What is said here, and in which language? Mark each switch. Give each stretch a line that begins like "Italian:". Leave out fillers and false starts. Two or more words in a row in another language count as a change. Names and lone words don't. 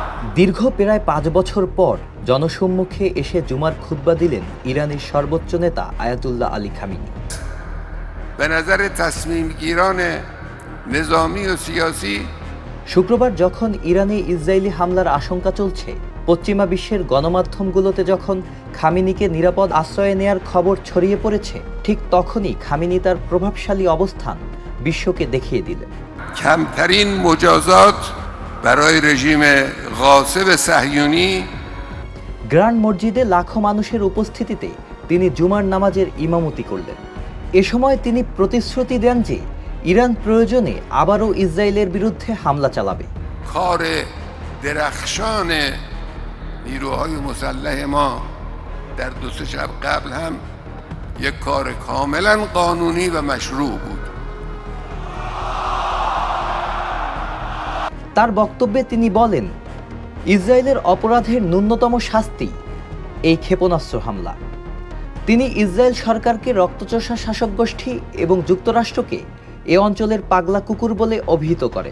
Bangla: দীর্ঘ প্রায় ৫ বছর পর জনসম্মুখে এসে জুমার খুতবা দিলেন ইরানের সর্বোচ্চ নেতা আয়াতুল্লাহ আলী খামেনি।
Persian: به نظر تصمیم گیران نظامی و سیاسی
Bangla: শুক্রবার যখন ইরানে ইসরায়েলি হামলার আশঙ্কা চলছে, পশ্চিমা বিশ্বের গণমাধ্যমগুলোতে যখন খামেনিকে নিরাপদ আশ্রয়ে নেয়ার খবর ছড়িয়ে পড়েছে, ঠিক তখনই খামেনি তার প্রভাবশালী অবস্থান বিশ্বকে দেখিয়ে দিলেন।
Persian: کمترین مجازات برای رژیم غاصب صهیونی
Bangla: গ্র্যান্ড মসজিদে লাখো মানুষের উপস্থিতিতে তিনি জুমার নামাজের ইমামতি করলেন। এ সময় তিনি প্রতিশ্রুতি দেন যে ইরান প্রয়োজনে আবারও ইসরায়েলের বিরুদ্ধে হামলা চালাবে।
Persian: کار درخشان نیروهای مسلح ما در دو سه شب قبل هم یک کار کاملا قانونی و مشروع بود.
Bangla: তার বক্তব্যে তিনি বলেন, ইসরায়েলের অপরাধের ন্যূনতম শাস্তি এই ক্ষেপণাস্ত্র হামলা। তিনি ইসরায়েল সরকারকে রক্তচোষা শাসক গোষ্ঠী এবং যুক্তরাষ্ট্রকে এ অঞ্চলের পাগলা কুকুর বলে অভিহিত করেন।